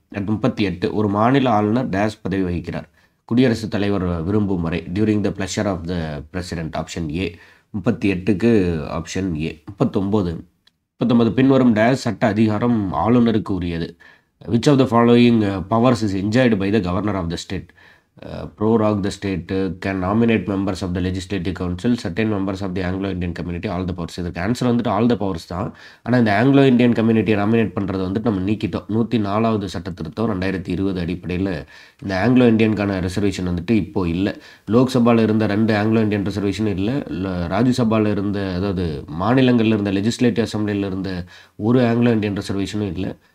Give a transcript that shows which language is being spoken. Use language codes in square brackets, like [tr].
[ta] அடுத்து 38 ஒரு மாநில ஆளுநர் டேஸ் பதவி வகிக்கிறார். குடியரசுத் தலைவர் விரும்பும் வரை [en] During the pleasure of the president. [ta] Option A. 38க்கு option A. 39 பின்வரும் டேஸ் சட்ட அதிகாரம் ஆளுநருக்கு உரியது. [en] Which of the following powers is enjoyed by the governor of the state? prorogue the state, can nominate members of the legislative council, certain members of the Anglo-Indian community, all the powers. [ta] இதுக்கு answer வந்துட்டு [en] all the powers [ta] தான். ஆனால் இந்த Anglo Indian கம்யூனிட்டியை nominate பண்ணுறது வந்துட்டு நம்ம நீக்கிட்டோம். 104வது சட்ட திருத்தம் 2020 அடிப்படையில் இந்த ஆங்கிலோ இந்தியனுக்கான ரிசர்வேஷன் வந்துட்டு இப்போது இல்லை. லோக்சபாவில் இருந்த 2 ஆங்கிலோ இந்தியன் ரிசர்வேஷனும் இல்லை. ராஜ்யசபாவில் இருந்த, அதாவது மாநிலங்களில் இருந்த லெஜிஸ்லேட்டிவ் அசம்பிளியில் இருந்த ஒரு ஆங்கிலோ இந்தியன் ரிசர்வேஷனும் இல்லை.